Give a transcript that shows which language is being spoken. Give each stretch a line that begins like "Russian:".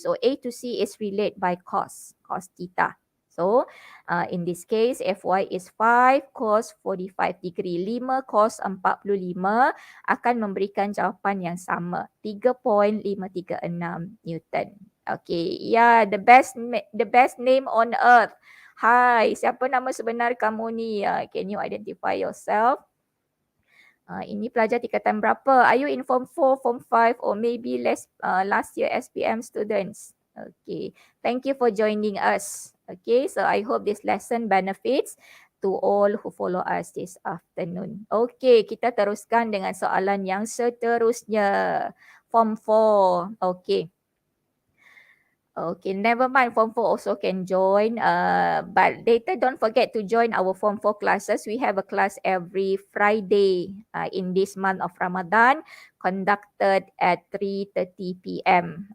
English: So A to C is relate by cos theta. So in this case FY is 5 cos 45 degree.
Malay: 5 cos 45 akan memberikan jawapan yang sama, 3.536 Newton.
English: Okay, yeah, the best name on earth.
Malay: Hai, siapa nama sebenar kamu ni?
English: Can you identify yourself?
Malay: Ini pelajar tingkatan berapa?
English: Are you in Form 4, Form 5 or maybe last year SPM students? Okay, thank you for joining us. Okay, so I hope this lesson benefits to all who follow us this afternoon.
Malay: Okay, kita teruskan dengan soalan yang seterusnya.
English: Form 4. Okay. Okay, never mind, Form 4 also can join. But later don't forget to join our Form 4 classes. We have a class every Friday in this month of Ramadan, conducted at 3:30 p.m.